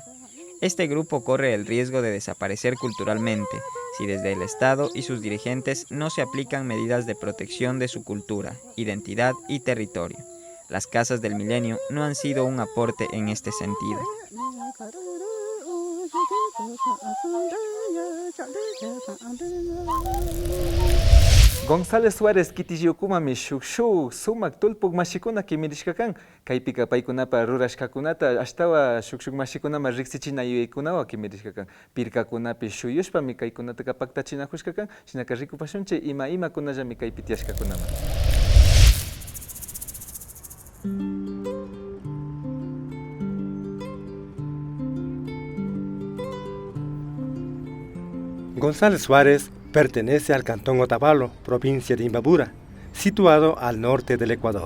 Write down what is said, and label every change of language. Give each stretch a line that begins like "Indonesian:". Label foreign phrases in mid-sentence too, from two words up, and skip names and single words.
Spanish: Este grupo corre el riesgo de desaparecer culturalmente si desde el Estado y sus dirigentes no se aplican medidas de protección de su cultura, identidad y territorio. Las casas del milenio no han sido un aporte en este sentido.
Quechua: González Suárez kitillukuma shukshu sumak tulpuk mashikuna kimirishkakan kaypika paykunapa rurashkakunata ashtawa shukshuk mashikunama riqsichinayuykunawan kimirishkakan pirkakunapi shuyushpami kaykunata paktachinakushkakan shinaka rikupashunchi imakunallami kaypi tiyashkakunaman.
Spanish: González Suárez pertenece al cantón Otavalo, provincia de Imbabura, situado al norte del Ecuador.